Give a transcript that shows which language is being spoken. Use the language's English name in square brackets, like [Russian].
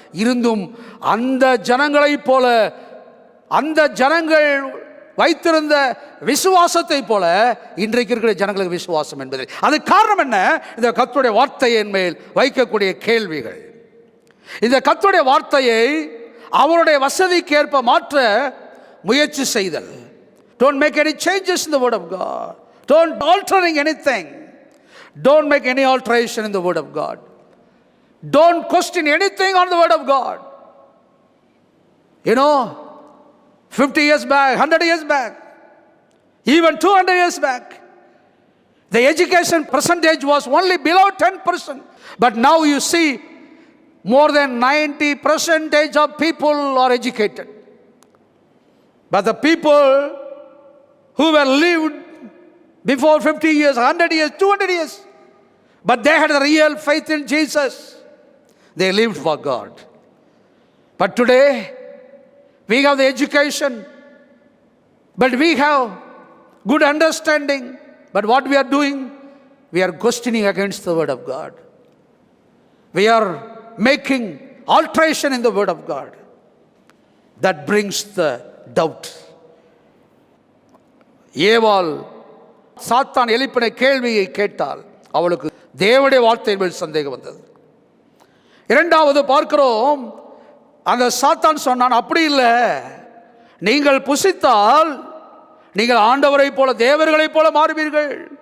[Tamil] இருந்தும் அந்த ஜனங்களைப் போல, அந்த ஜனங்கள் வைத்திருந்த விசுவாசத்தை போல இன்றைக்கு இருக்கிற ஜனங்களுக்கு விசுவாசம் என்பது. அது காரணம் என்ன? இந்த கர்த்தருடைய வார்த்தையின் மேல் வைக்கக்கூடிய கேள்விகள். இந்த கர்த்தருடைய வார்த்தையை அவருடைய வசதிக்கு ஏற்ப மாற்ற முயற்சி செய்தல். [English] Don't make any changes in the word of God. Don't altering anything. Don't make any alteration in the word of God. Don't question anything on the word of God. 50 years back, 100 years back, even 200 years back, the education percentage was only below 10%. But now you see more than 90% of people are educated. But the people who were lived before 50 years, 100 years, 200 years, but they had a real faith in Jesus. They lived for God. But today, we have the education, but we have good understanding. But what we are doing? We are questioning against the word of God. We are making alteration in the word of God. That brings the doubt. [Tamil] ஏவாள் சாத்தான் எழுப்பின கேள்வியை கேட்டால் அவளுக்கு தேவனுடைய வார்த்தையின் மேல் சந்தேகம் வந்தது. இரண்டாவது பார்க்கிறோம், அந்த சாத்தான் சொன்னான், அப்படி இல்லை, நீங்கள் புசித்தால் நீங்கள் ஆண்டவரை போல தேவர்களை போல மாறுவீர்கள்.